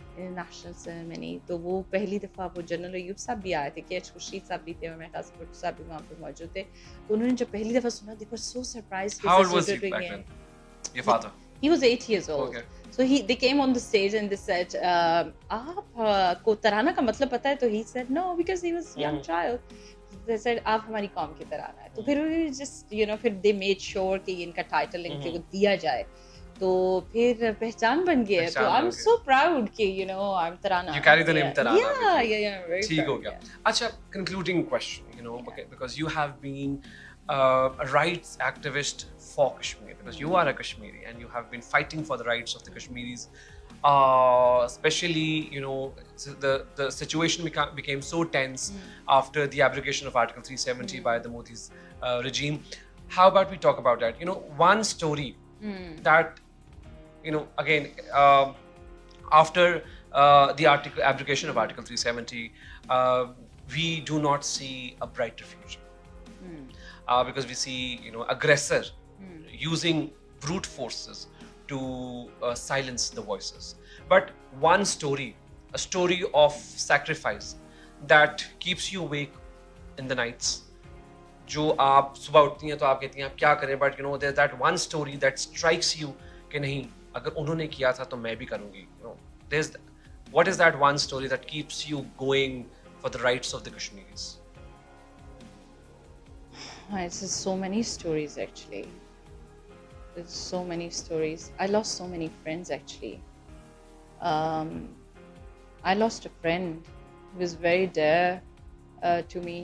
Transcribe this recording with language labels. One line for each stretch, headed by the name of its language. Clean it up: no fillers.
Hindi: National ceremony तो वो पहली दफ़ा वो जनरल अयूब साहब भी आए थे, KH खुर्शीद साहब भी थे और मेहता साहब भी वहाँ पे मौजूद थे. तो उन्होंने जब पहली दफ़ा सुना,
English: they were so surprised. How old was he back then? Your father? He was 8 years old. Okay. So they came on the stage and they said,
Hindi: आपको तराना का मतलब पता है?
English: तो he said no because he was young child. They said
Hindi: आप हमारी कौम की तराना है. तो फिर just फिर
English: they made sure
Hindi: कि इनका title इनको दिया जाए. तो फिर पहचान बन गया.
English: तो I'm so proud कि I'm Tarana. You carry the name Tarana. Yeah, very
Hindi: ठीक हो गया.
English: अच्छा, concluding question, because you have been a rights activist for Kashmir, because you are a Kashmiri and you have been fighting for the rights of the Kashmiris. Especially, the situation became so tense after the abrogation of Article 370 by the Modi's regime. How about we talk about that? One story that again, after the abrogation of Article 370, we do not see a brighter future. Because we see, aggressor using brute forces to silence the voices. But one story, a story of sacrifice that keeps you awake in the nights.
Hindi: जो आप सुबह उठती हैं तो आप कहती हैं आप क्या करें,
English: but there's that one story that strikes you
Hindi: कि नहीं, अगर उन्होंने किया था तो मैं भी करूँगी.
English: What is that one story that keeps you going for the rights of the Kashmiris? It's so many stories actually. There's so many stories. I lost so many friends actually. I lost a friend who was very dear to me.